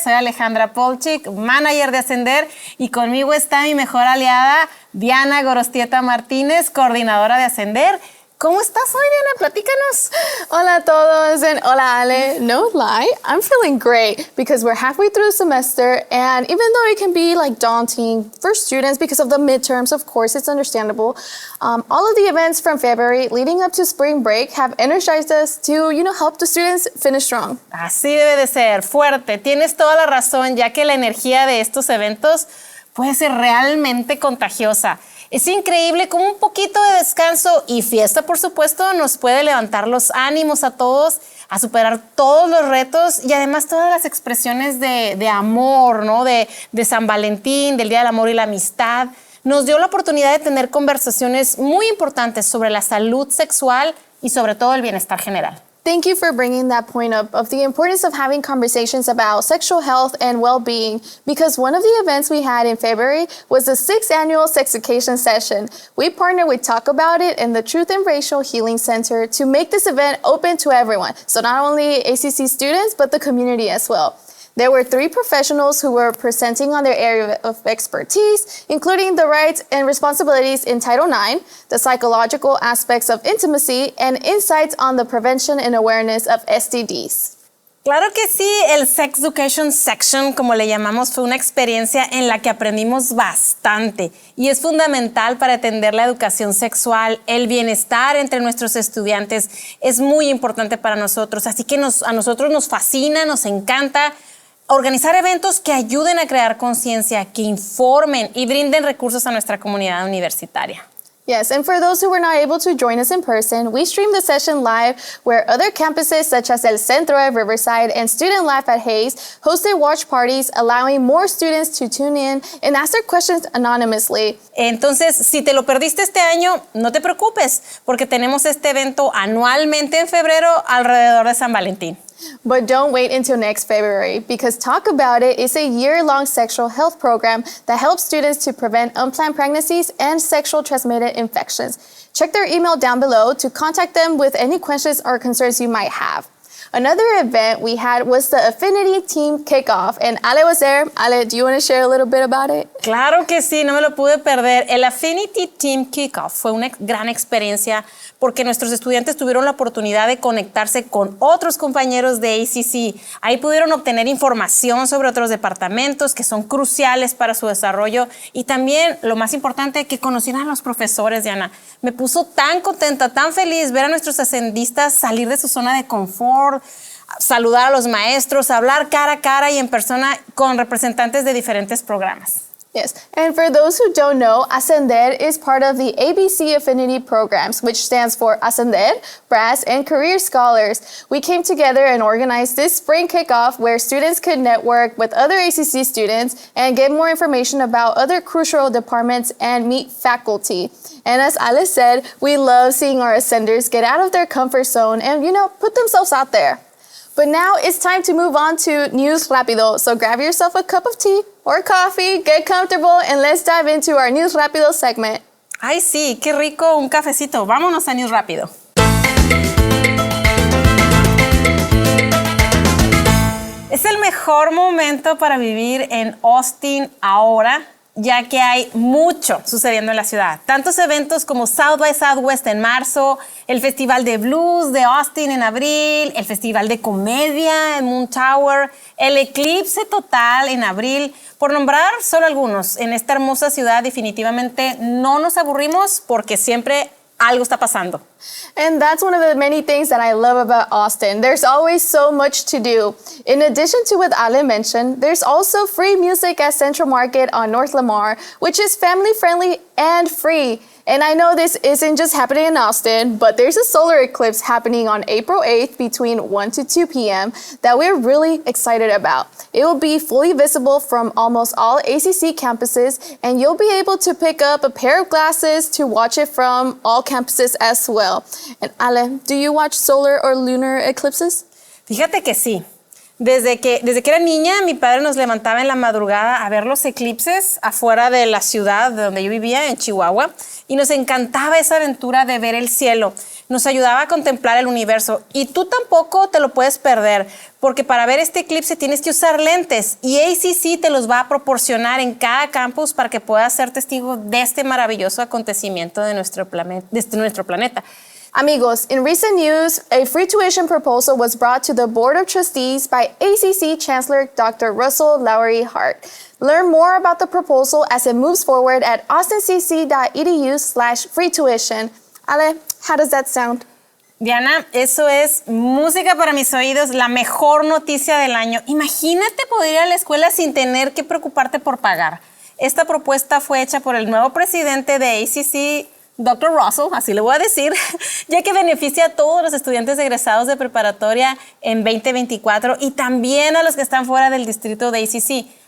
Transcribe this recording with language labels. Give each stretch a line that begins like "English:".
Spanish: Soy Alejandra Polchik, manager de Ascender, y conmigo está mi mejor aliada, Diana Gorostieta Martínez, coordinadora de Ascender. ¿Cómo estás hoy, Diana? Platícanos. Hola a todos
English: and
Spanish: hola Ale.
English: No lie, I'm feeling great because we're halfway through the semester, and even though it can be daunting for students because of the midterms, of course, it's understandable. All of the events from February leading up to spring break have energized us to, help the students finish strong.
Spanish: Así debe de ser, fuerte. Tienes toda la razón, ya que la energía de estos eventos puede ser realmente contagiosa. Es increíble cómo un poquito de descanso y fiesta, por supuesto, nos puede levantar los ánimos a todos, a superar todos los retos y además todas las expresiones de amor, ¿no? De San Valentín, del Día del Amor y la Amistad. Nos dio la oportunidad de tener conversaciones muy importantes sobre la salud sexual y sobre todo el bienestar general.
English: Thank you for bringing that point up of the importance of having conversations about sexual health and well-being, because one of the events we had in February was the 6th annual Sex Education session. We partnered with Talk About It and the Truth and Racial Healing Center to make this event open to everyone. So not only ACC students, but the community as well. There were 3 professionals who were presenting on their area of expertise, including the rights and responsibilities in Title IX, the psychological aspects of intimacy, and insights on the prevention and awareness of STDs.
Spanish: Claro que sí, el Sex Education Section, como le llamamos, fue una experiencia en la que aprendimos bastante y es fundamental para atender la educación sexual. El bienestar entre nuestros estudiantes es muy importante para nosotros, así que a nosotros nos fascina, nos encanta organizar eventos que ayuden a crear conciencia, que informen y brinden recursos a nuestra comunidad universitaria.
English: Yes, and for those who were not able to join us in person, we streamed the session live where other campuses such as El Centro at Riverside and Student Life at Hayes hosted watch parties, allowing more students to tune in and ask their questions anonymously.
Spanish: Entonces, si te lo perdiste este año, no te preocupes, porque tenemos este evento anualmente en febrero alrededor de San Valentín.
English: But don't wait until next February, because Talk About It is a year-long sexual health program that helps students to prevent unplanned pregnancies and sexual transmitted infections. Check their email down below to contact them with any questions or concerns you might have. Another event we had was the Affinity Team Kick-off, and Ale was there. Ale, do you want to share a little bit about it?
Spanish: Claro que sí, no me lo pude perder. El Affinity Team Kick-off fue una gran experiencia porque nuestros estudiantes tuvieron la oportunidad de conectarse con otros compañeros de ACC. Ahí pudieron obtener información sobre otros departamentos que son cruciales para su desarrollo y también, lo más importante, que conocieran a los profesores, Diana. Me puso tan contenta, tan feliz ver a nuestros ascendistas salir de su zona de confort, saludar a los maestros, hablar cara a cara y en persona con representantes de diferentes programas.
English: Yes, and for those who don't know, Ascender is part of the ABC Affinity programs, which stands for Ascender, Brass, and Career Scholars. We came together and organized this spring kickoff where students could network with other ACC students and get more information about other crucial departments and meet faculty. And as Alice said, we love seeing our Ascenders get out of their comfort zone and, put themselves out there. But now it's time to move on to News Rapido. So grab yourself a cup of tea or coffee, get comfortable, and let's dive into our News Rapido segment.
Spanish: Ay, sí, qué rico, un cafecito. Vámonos a News Rápido. Es el mejor momento para vivir en Austin ahora, ya que hay mucho sucediendo en la ciudad. Tantos eventos como South by Southwest en marzo, el Festival de Blues de Austin en abril, el Festival de Comedia en Moon Tower, el eclipse total en abril, por nombrar solo algunos. En esta hermosa ciudad definitivamente no nos aburrimos porque siempre algo está pasando.
English: And that's one of the many things that I love about Austin. There's always so much to do. In addition to what Ale mentioned, there's also free music at Central Market on North Lamar, which is family-friendly and free. And I know this isn't just happening in Austin, but there's a solar eclipse happening on April 8th between 1 to 2 p.m. that we're really excited about. It will be fully visible from almost all ACC campuses, and you'll be able to pick up a pair of glasses to watch it from all campuses as well. And Ale, do you watch solar or lunar eclipses?
Spanish: Fíjate que sí. Desde que era niña, mi padre nos levantaba en la madrugada a ver los eclipses afuera de la ciudad de donde yo vivía, en Chihuahua, y nos encantaba esa aventura de ver el cielo. Nos ayudaba a contemplar el universo. Y tú tampoco te lo puedes perder, porque para ver este eclipse tienes que usar lentes y ACC te los va a proporcionar en cada campus para que puedas ser testigo de este maravilloso acontecimiento de nuestro planeta. Amigos,
English: in recent news, a free tuition proposal was brought to the Board of Trustees by ACC Chancellor Dr. Russell Lowery Hart. Learn more about the proposal as it moves forward at austincc.edu/free tuition. Ale, how does that sound?
Spanish: Diana, eso es música para mis oídos, la mejor noticia del año. Imagínate poder ir a la escuela sin tener que preocuparte por pagar. Esta propuesta fue hecha por el nuevo presidente de ACC, Dr. Russell, así le voy a decir, ya que beneficia a todos los estudiantes egresados de preparatoria en 2024 y también a los que están fuera del distrito de ACC.